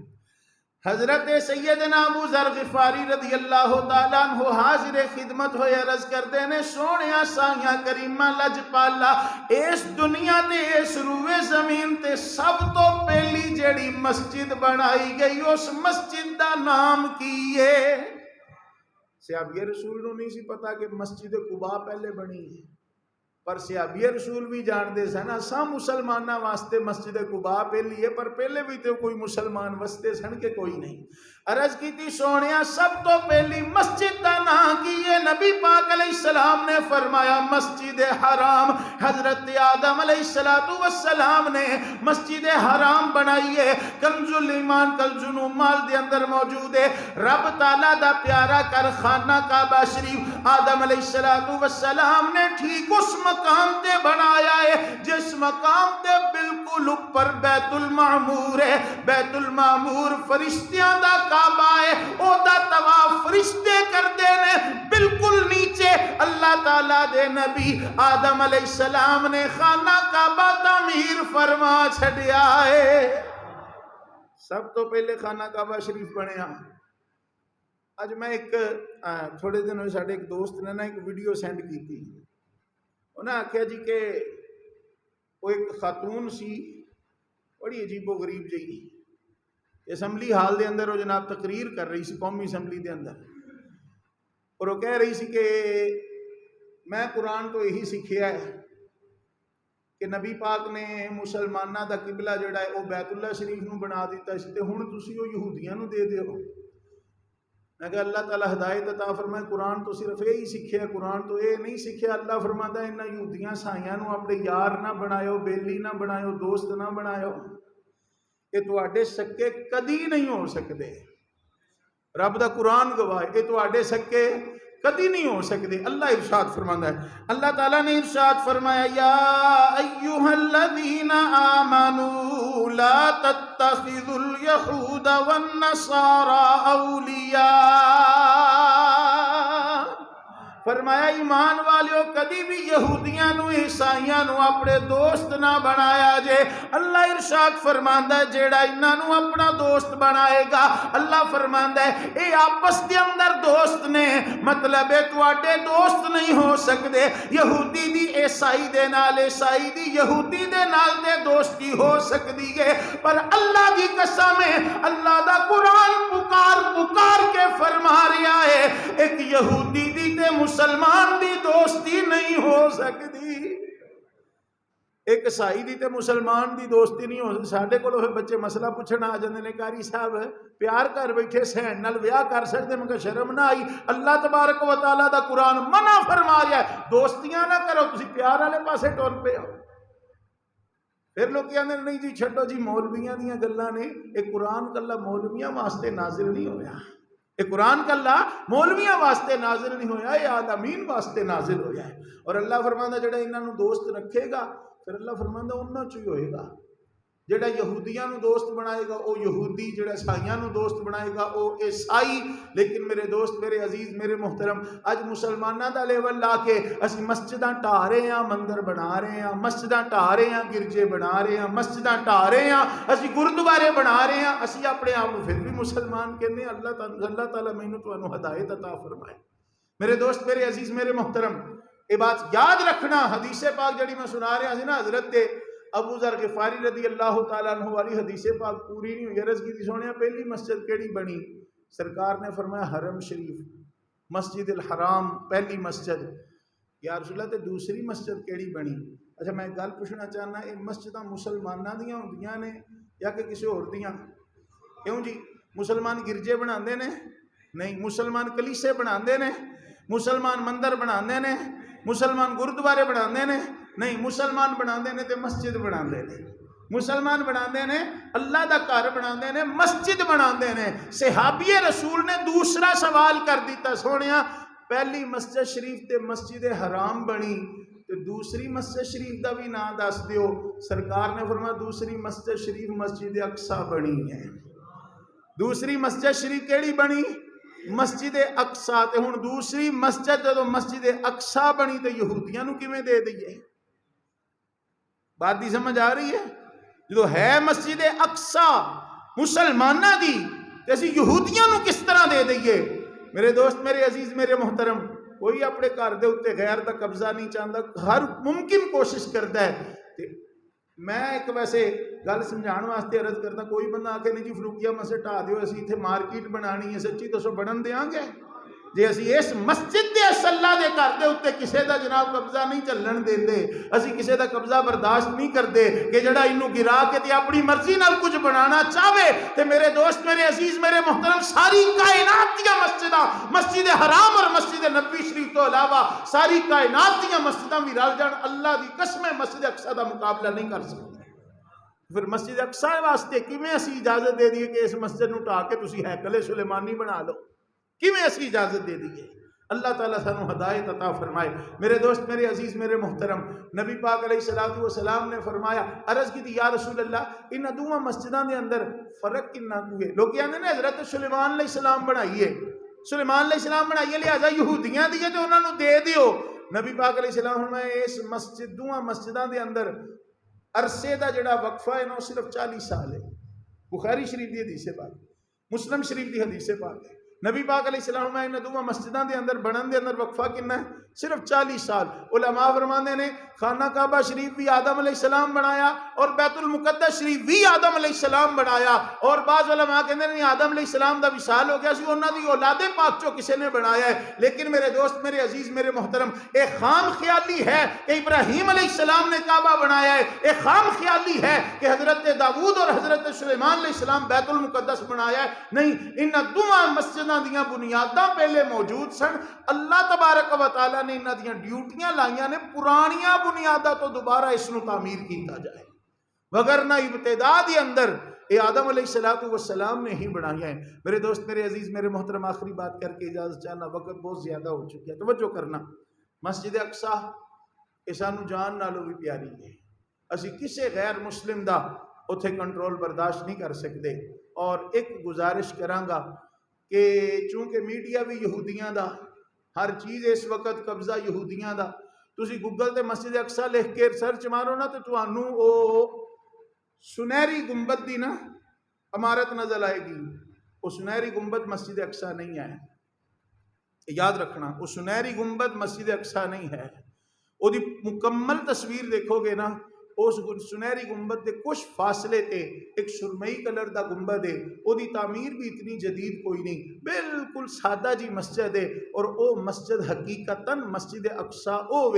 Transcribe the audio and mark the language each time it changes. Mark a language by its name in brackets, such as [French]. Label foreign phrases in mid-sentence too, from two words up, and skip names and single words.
[Punjabi] حضرت سیدنا ابو ذر غفاری رضی اللہ تعالیٰ عنہ حاضر خدمت ہوئے عرض کرتے ہیں سونیا سائیاں کریمہ لج پالا اس دنیا تے اس روئے زمین تے سب تو پہلی جڑی مسجد بنائی گئی اس مسجد دا نام کی ہے؟ صحابی رسول نو نہیں سی پتا کہ مسجد قباء پہلے بنی ہے، پر صحابی رسول بھی جان دے سن اساں مسلمانہ واسطے مسجد قباء پہلی ہے، پر پہلے بھی تو کوئی مسلمان وستے سن کے کوئی نہیں۔ عرض کی تھی سونیا سب تو پہلی مسجد دا نام کی ہے؟ نبی پاک علیہ السلام نے فرمایا مسجد حرام۔ حضرت آدم علیہ السلام نے مسجد حرام بنائی ہے، کنز الایمان کنز العمال دے اندر موجود ہے۔ رب تعالیٰ دا پیارا کر خانہ کعبہ شریف آدم علیہ السلام نے ٹھیک اس مقام تے بنایا ہے جس مقام تے بالکل اوپر بیت المعمور ہے۔ بیت المعمور فرشتیاں دا کعبہ ہے، او دا طواف فرشتے کر دینے۔ بالکل نیچے اللہ تعالیٰ دے نبی آدم علیہ السلام نے خانہ کعبہ تعمیر فرما چھڑیا ہے۔ سب تو پہلے خانہ کعبہ شریف بنیا۔ آج میں ایک تھوڑے دن ہوئے ساڑھے ایک دوست نے ایک ویڈیو سینڈ کی تھی، انہوں نے آکھیا جی کہ وہ ایک خاتون سی بڑی عجیب و غریب جی اسمبلی ہال دے اندر وہ جناب تقریر کر رہی سی قومی اسمبلی دے اندر، اور وہ کہہ رہی سی کہ میں قرآن تو یہی سیکھیا ہے کہ نبی پاک نے مسلمانہ دا قبلہ جڑا ہے وہ بیت اللہ شریف نو بنا دیتا ہے تے ہن تسی وہ یہودیاں نو دے دیو۔ میں کہا اللہ تعالیٰ ہدایت عطا فرمائے قرآن تو صرف یہی سیکھے، قرآن تو یہ نہیں سیکھے۔ اللہ فرماتا ہے انہاں یہودیاں سائیاں نو اپنے یار نہ بنایو، بیلی نہ بنایو، دوست نہ بنایو، یہ تواڈے سکے کدی نہیں ہو سکتے۔ رب دا قرآن گواہ یہ تواڈے سکے کدی نہیں ہو سکتے۔ اللہ ارشاد فرماتا ہے، اللہ تعالیٰ نے ارشاد فرمایا [Arabic] یا ایہا الذین آمنوا لا تتخذوا الیہود والنصارى اولیاء، [Punjabi] فرمایا ایمان والیو کدی بھی یہودیاں نو عیسائیاں نو اپنے دوست نہ بنایا جے۔ اللہ ارشاد فرماندا ہے جیڑا انہاں نو اپنا دوست بنائے گا، اللہ فرماندا ہے اے آپس دے اندر دوست نے، مطلب ہے تواڈے دوست نہیں ہو سکدے۔ یہودی دی عیسائی دے نال، عیسائی دی یہودی دے نال تے دوستی ہو سکدی ہے، پر اللہ دی قسم ہے اللہ دا قرآن پکار پکار کے فرما رہا ہے ایک یہودی دی تے مسلمان دی دوستی نہیں ہو سکتی، ایک عیسائی دی تے مسلمان دی دوستی نہیں ہو سکتی۔ ساڈے کول پھر بچے مسئلہ پوچھنا آ جاندے نے قاری صاحب پیار کر بیٹھے سہن نال ویاہ کر سکتے، میں کہ شرم نہ آئی؟ اللہ تبارک و تعالیٰ دا قرآن منع فرما رہا ہے دوستیاں نہ کرو، تسی پیار والے پاسے ٹر پے ہو۔ [Urdu] پھر لوگ کہتے ہیں [Punjabi] نہیں جی چھڈو جی مولویاں دیاں گلاں نے، ایک قرآن کلا مولویاں واسطے نازل نہیں ہویا، یہ قرآن کلا مولویاں واسطے نازل نہیں ہویا، یہ عالمین واسطے نازل ہویا ہے۔ اور اللہ فرماندا جڑا انہاں نو دوست رکھے گا پھر اللہ فرماندا انہاں چ ہی ہوئے گا۔ جڑا یہودیاں نو دوست بنائے گا وہ یہودی، جڑا عیسائیاں نو دوست بنائے گا وہ عیسائی۔ لیکن میرے دوست، میرے عزیز، میرے محترم، اج مسلماناں دا لیول لا کے اسی مسجداں ٹا رہے ہیں، مندر بنا رہے ہیں، مسجداں ٹا رہے ہیں، گرجے بنا رہے ہیں، مسجداں ٹا رہے ہیں، اسی گردوارے بنا رہے ہیں، اسی اپنے آپ کو پھر بھی مسلمان کہنے۔ اللہ تعالیٰ مینوں تانوں ہدایت عطا فرمائے۔ میرے دوست، میرے عزیز، میرے محترم، یہ بات یاد رکھنا، حدیث پاک جڑی میں سنا رہا سی نا حضرت ابو ذر غفاری رضی اللہ تعالیٰ عنہ والی حدیث پاک پوری نہیں ہوئی۔ عرض کی تھی سونے پہلی مسجد کیڑی بنی؟ سرکار نے فرمایا حرم شریف، مسجد الحرام پہلی مسجد۔ [Arabic] یا رسول اللہ [Punjabi] تے دوسری مسجد کیڑی بنی؟ اچھا میں گل پوچھنا چاہنا، یہ مسجداں مسلماناں دیاں ہوندیاں نے یا کہ کسی اور دیاں؟ کیوں جی؟ مسلمان گرجے بناندے نے؟ نہیں۔ مسلمان کلیسے بناندے نے؟ مسلمان مندر بناندے نے؟ مسلمان گردوارے بناندے نے؟ نہیں۔ مسلمان بناندے نے تے مسجد بناندے نے۔ مسلمان بناندے نے اللہ دا گھر بناندے نے، مسجد بناندے نے۔ صحابی رسول نے دوسرا سوال کر دیتا، سونیا پہلی مسجد شریف تے مسجد حرام بنی تے دوسری مسجد شریف دا بھی نام دس دیو۔ سرکار نے فرمایا دوسری مسجد شریف مسجد اقصی بنی ہے۔ دوسری مسجد شریف کیڑی بنی؟ مسجد اقصی۔ تے ہن دوسری مسجد جدوں مسجد اقصی بنی تے یہودیاں نو کیویں دے دئیے؟ بات دی سمجھ آ رہی ہے؟ جو ہے مسجد اقصی مسلمانہ دی تے اسی یہودیاں نو کس طرح دے دئیے؟ میرے دوست، میرے عزیز، میرے محترم، کوئی اپنے گھر دے اوتے غیر دا قبضہ نہیں چاہتا، ہر ممکن کوشش کرتا ہے۔ میں ایک ویسے گل سمجھان واسطے عرض کرتا، کوئی بندہ آکے نہیں جی فروکیہ مسجد ٹھا دیو، اسی اتنے مارکیٹ بنانی ہے، سچی تو سو بنن دیاں گے؟ جی اسی اس مسجد دے اللہ دے گھر دے اوتے کسے دا جناب قبضہ نہیں چلن دیندے، اسی کسے دا قبضہ برداشت نہیں کردے کہ جڑا انہوں گرا کے تے اپنی مرضی نال کچھ بنانا چاہے۔ تے میرے دوست، میرے عزیز، میرے محترم، ساری کائنات دیا مسجداں، مسجد حرام اور مسجد نبوی شریف تو علاوہ ساری کائنات دیا مسجداں بھی رل جان، اللہ دی قسم مسجد اقصی دا مقابلہ نہیں کر سکتے۔ پھر مسجد اقصی واسطے کیویں اسی اجازت دے دیے کہ اس مسجد نو ٹا کے تسی ہیکل سلیمانی بنا لو؟ کیویں اسی اجازت دے دیے؟ اللہ تعالیٰ سانو ہدایت عطا فرمائے۔ میرے دوست، میرے عزیز، میرے محترم، نبی پاک علیہ السلام نے فرمایا، عرض کی تھی [Arabic] یا رسول اللہ [Punjabi] ان دوواں مسجداں دے اندر فرق کنا کوئے؟ لوگ کہندے نے حضرت سلیمان علیہ السلام بنائیے، سلیمان علیہ السلام بنائیے لہذا یہودیاں دیے تو انہاں نو دے دیو۔ نبی پاک علیہ السلام فرمایا اس مسجد دوواں مسجداں دے اندر عرصے دا جڑا وقفہ ہے نا صرف 40 سال ہے۔ بخاری شریف دی حدیث پاک، مسلم شریف دی حدیث پاک ہے۔ نبی پاک علیہ السلام نے انہاں دوواں مسجداں دے اندر بنن دے اندر وقفہ کنا ہے؟ صرف 40 سال۔ علماء فرماندے نے خانہ کعبہ شریف بھی آدم علیہ السلام بنایا اور بیت المقدس شریف بھی آدم علیہ السلام بنایا، اور بعض علماء کہندے نے آدم علیہ السلام دا وصال ہو گیا سی، انہاں دی اولاد پاک چوں کسے نے بنایا ہے۔ لیکن میرے دوست، میرے عزیز، میرے محترم، ایک خام خیالی ہے کہ ابراہیم علیہ السلام نے کعبہ بنایا ہے، ایک خام خیالی ہے کہ حضرت داؤد اور حضرت سلیمان علیہ السلام بیت المقدس بنایا ہے۔ نہیں، انہاں دوواں مسجداں دیاں بنیاداں پہلے موجود سن۔ اللہ تبارک و تعالیٰ نے انہاں دیاں ڈیوٹیاں لائیاں نے پرانیاں بنیاداں تو دوبارہ اس نو تعمیر کیتا جائے، وگرنہ ابتدا دی اندر اے آدم علیہ السلام نے ہی بنایا ہے۔ میرے دوست، میرے عزیز، میرے محترم، آخری بات کر کے اجازت چاہنا، وقت بہت زیادہ ہو چکی ہے، توجہ کرنا۔ مسجد اقصی اے سانو جان نالوں بھی پیاری ہے، اسی کسے غیر مسلم دا اتھے کنٹرول برداشت نہیں کر سکتے۔ اور ایک گزارش کرانگا کہ چونکہ میڈیا بھی یہودیاں دا، ہر چیز اس وقت قبضہ یہودیاں دا، تسی گوگل تے مسجد اقصی لکھ کے سرچ مارو نا تو تانوں او سنہری گنبد دی نا عمارت نظر آئے گی۔ وہ سنہری گنبد مسجد اقصی نہیں ہے، یاد رکھنا، وہ سنہری گنبد مسجد اقصی نہیں ہے۔ وہ دی مکمل تصویر دیکھو گے نا، اس سنہری گنبد دے کچھ فاصلے تے ایک سرمئی کلر دا گنبد ہے، او دی تعمیر بھی اتنی جدید کوئی نہیں، بالکل سادہ جی مسجد ہے، اور او مسجد حقیقتاً مسجد اقصی ہوئے۔